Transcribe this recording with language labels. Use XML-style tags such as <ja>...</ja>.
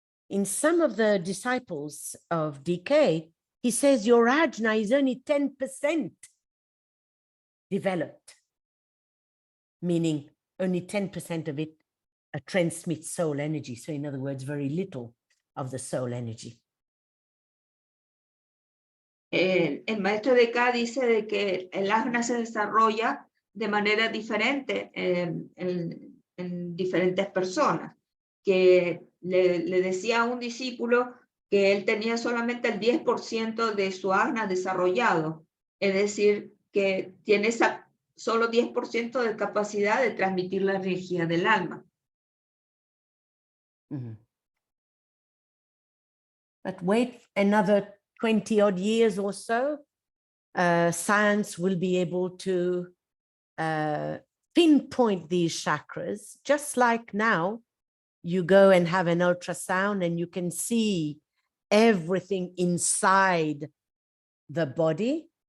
<en>In some of the disciples of DK, he says your ajna is only 10% developed, meaning only 10% of it transmits soul energy. So in other words, very little of the soul energy.</en> <es>El maestro de K dice de que el ajna se desarrolla de manera diferente en diferentes personas, que le decía a un discípulo que él tenía solamente el 10% de su ajna desarrollado, es decir, que tiene solo 10% de capacidad de transmitir la energía del alma. Mm-hmm.</es> <en>But wait another 20 odd years or so, science will be able to pinpoint these chakras, just like now you go and have an ultrasound and you can see everything inside the body.</en>